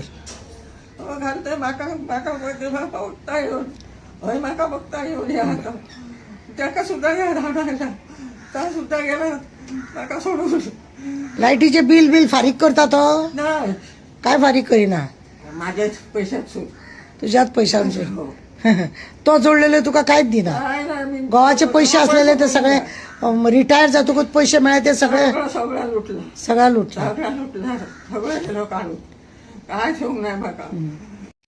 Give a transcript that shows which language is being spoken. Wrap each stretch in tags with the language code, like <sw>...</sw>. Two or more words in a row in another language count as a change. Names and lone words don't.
<kok>घालते म्हाका म्हाका बघता येवन हय म्हाका बघता येवन या आतां ताका सुद्दां या धाडून ता सुद्दां गेला म्हाका सोडून लायटीचे बिल फारीक करता तो नाही काय फारीक करिना</kok> <mr>माझ्याच पैशातसून</mr> <kok>तुझ्याच पैशांचे हो. तो जोडलेले तुका कांयच दिना</kok> <mr>काय नाही मी</mr> <kok>गोवाचे पैसे असलेले ते सगळे रिटायर जातकूच पैसे मेळ्ळे ते सगळे</kok> <mr>सगळं लुटलं</mr> <kok>सगळ्या लुटला</kok> <mr>सगळं लुटलं सगळं केलं काढून काय ठेवूंक नाही म्हाका</mr>